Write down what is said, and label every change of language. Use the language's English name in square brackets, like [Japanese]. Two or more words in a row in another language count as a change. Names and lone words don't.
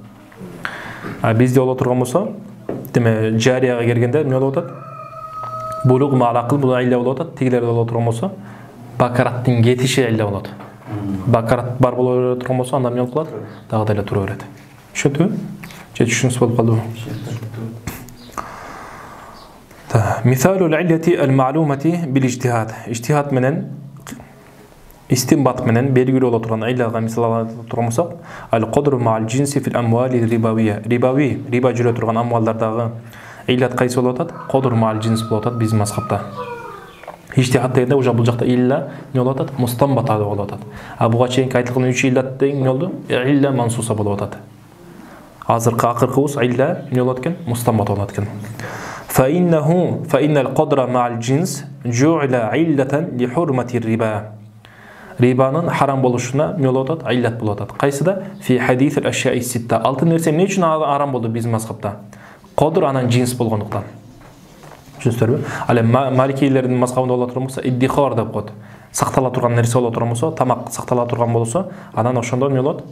[Kyrgyz] А бизде боло турган болсо, деме жарияга келгенде эмне болуп атат? [Arabic] بلوغ مع العقل [Kyrgyz] бул илля болуп атат. Тигилерде боло турган болсо бакараттын кетиши илля болот. Бакарат бар боло турган болсо анда эмне болуп калат? Дагы деле тура берет. Түшүндүңүзбү? Түшүнүңүз болуп калдыбы? [Arabic] مثال العلة المعلومة بالاجتهاد. [Kyrgyz] Ижтихад менен истинбат менен белгилүү боло турган иллага мисал ала турган болсок, [Arabic] القدر مع الجنس في الأموال الربوية. [Kyrgyz] Риба жүрө турган амвалдардагы иллат кайсы болуп атат? [Arabic] قدر مع الجنس [Kyrgyz] болуп атат биздин мазхабта. Ижтихад дегенде уже бул жакта илля не болуп атат? Мустамбата болуп атат. А буга чейинки айтылган 3 иллат деген не болду? [Arabic] علة منصوصة [Kyrgyz] болуп атат. Азыркы акыркыбыз илля не болот экен? Мустамбат болот экен. [Arabic] فإن القدر مع الجنس جعل علة لحرمة الربا. [Kyrgyz] Рибанын харам болушуна не болот атат? Иллат болот атат. Кайсыда? [Arabic] في حديث الأشياء الستة. [Kyrgyz] Алтын нерсе эмне үчүн харам болду биздин мазхабта? Кадр анан джинс болгондуктан. Түшүнүңүздөрбү? Ал маликилердин мазхабында боло турган болсо иддихор деп коет. Сактала турган нерсе боло турган болсо, тамак сактала турган болсо, анан ошондо эмне болот?